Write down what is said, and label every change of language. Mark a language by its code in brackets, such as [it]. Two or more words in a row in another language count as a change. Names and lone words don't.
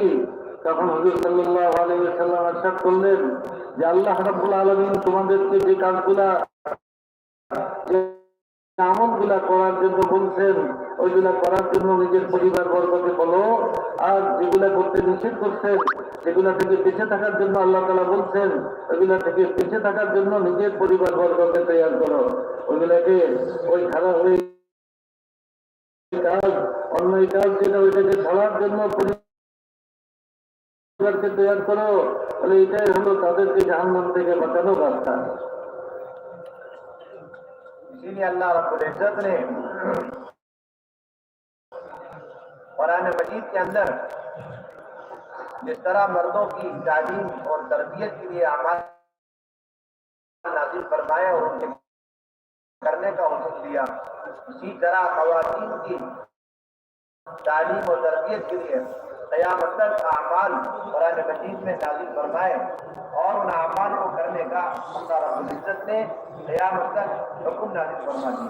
[bn] তখন হুজুর [ar] صلى الله عليه وسلم [bn] ইরশাদ করলেন যে [ar] الله رب العالمين [bn] তোমাদেরকে যে কাজগুলা আমলগুলা করার জন্য বলছেন ওইগুলা করার জন্য নিজের পরিবার বর্গকে বলো, আর যেগুলা করতে নিষেধ করছেন সেগুলা থেকে বেঁচে থাকার জন্য আল্লাহ তাআলা বলছেন ওইগুলা থেকে বেঁচে থাকার জন্য নিজের পরিবার বর্গকে তৈরি করো। ওইগুলাকে ওই খারাপ ওই কাজ অন্যায় কাজ যেটা ওইটাকে ছাড়ার জন্য পরিবারকে তৈরি করো। বলে এটাই হলো তাদেরকে জাহান্নাম থেকে বাঁচানোর রাস্তা। [ur] اسی لیے [ar] اللہ رب العزت [ur] نے قرآن مجید کے اندر جس طرح مردوں کی تعلیم اور تربیت کے لیے اعمال نازل فرمایا اور ان کے کرنے کا حکم دیا، اسی طرح خواتین کی تعلیم اور تربیت کے لیے قیامت تک اعمال قرآن مجید میں نازل فرمائے اور ان اعمال کو کرنے کا [ar] اللہ رب العزت [ur] نے قیامت تک حکم نازل فرما دیا۔